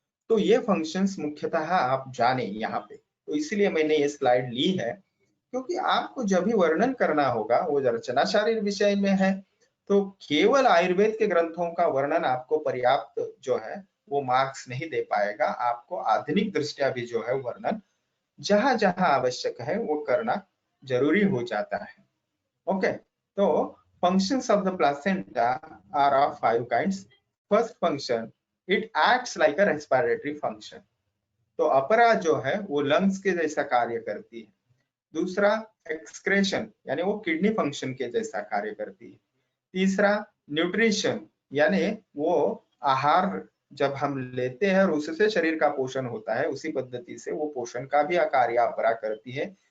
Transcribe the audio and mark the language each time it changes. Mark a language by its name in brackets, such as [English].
[Hindi] तो ये फंक्शंस मुख्यतः आप जाने यहाँ पे, तो इसलिए मैंने ये स्लाइड ली है, क्योंकि आपको जब भी वर्णन करना होगा वो रचना शारीर विषय में है, तो केवल आयुर्वेद के ग्रंथों का वर्णन आपको पर्याप्त जो है वो मार्क्स नहीं दे पाएगा। आपको आधुनिक दृष्टिया भी जो है वर्णन जहां जहां आवश्यक है वो करना जरूरी हो जाता है। [English] Okay, तो functions of the placenta are of 5 kinds. First function, it acts like a respiratory function. [Hindi] तो अपरा जो है वो लंग्स के जैसा कार्य करती है। दूसरा एक्सक्रेशन यानी वो किडनी फंक्शन के जैसा कार्य करती है। तीसरा न्यूट्रिशन यानी वो आहार जब हम लेते हैं और उससे शरीर का पोषण होता है, उसी पद्धति से वो पोषण का भी कार्य अपरा करती है।